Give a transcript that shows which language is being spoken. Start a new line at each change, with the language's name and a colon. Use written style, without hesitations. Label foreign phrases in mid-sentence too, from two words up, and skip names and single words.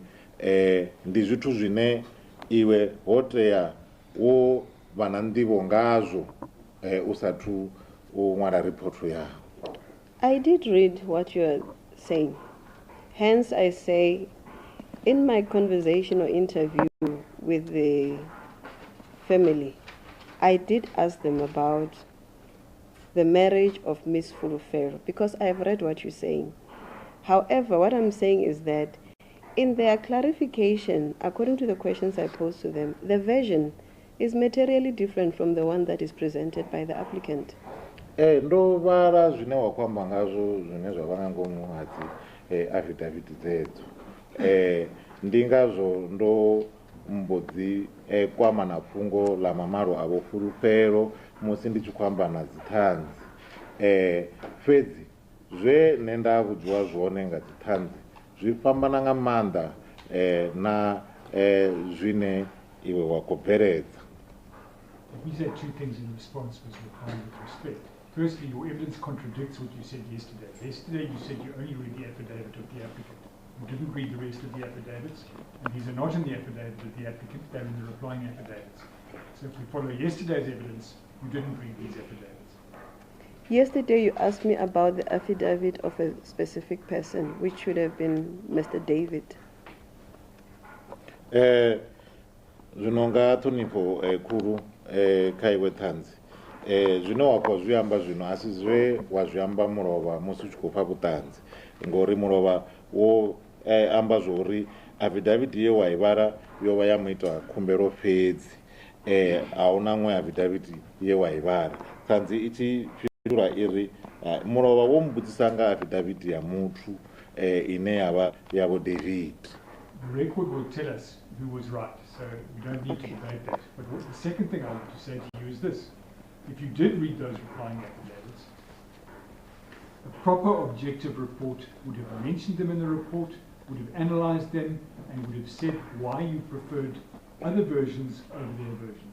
Venda: Ndi zwithu zwine iwe ho tea wo vha na nḓivho ngazwo u sathu u ṅwala report yao.
English: I did read what you are saying. Hence, I say, in my conversation or interview with the family, I did ask them about the marriage of Miss Fulufhelo because I have read what you're saying. However, what I'm saying is that in their clarification, according to the questions I posed to them, the version is materially different from the one that is presented by the applicant.
Venda: Ndo vhala zwine wa kwamba ngazwo zwine zwa vha nga ngomu ha dzi affidavit dzedzo. Ndi ngazwo ndo mbodzi kwama na fhungo la mamalo a vho Fulufhelo musi ndi tshi khou amba na dzithanzi. Fhedzi zwe nne nda vhudziwa zwone nga dzithanzi zwi fhambana nga maanḓa na zwine iwe wa khou bveledza.
English: Let me say two things in response, Mr. Mphephu, with respect. Firstly, your evidence contradicts what you said yesterday. Yesterday you said you only read the affidavit of the applicant. You didn't read the rest of the affidavits, and these are not in the affidavit of the applicant, they're in the replying affidavits. So if we follow yesterday's evidence, you didn't read these affidavits. Yesterday you asked me about the affidavit of a specific person, which should have been Mr. David.
Venda: Zwino nga ṱhonifho khulu kha iwe ṱhanzi zwine wa khou zwi amba zwino a si zwe wa zwi amba mulovha musi u tshi khou fha vhuṱanzi, ngori mulovha wo amba zwori affidavit ye wa i vhala yo vha ya muita khumbelo fhedzi, a huna ṅwe affidavit ye wa i vhala. Ṱhanzi i tshi fhindula iri mulovha wo mbudzisa nga affidavit ya muthu ine ya vha ya vho David.
English: The record will tell us who was right, so we don't need to debate that. But the second thing I want to say to you is this. If you did read those replying affidavits, a proper objective report would have mentioned them in the report, would have analyzed them, and would have said why you preferred other versions over their version.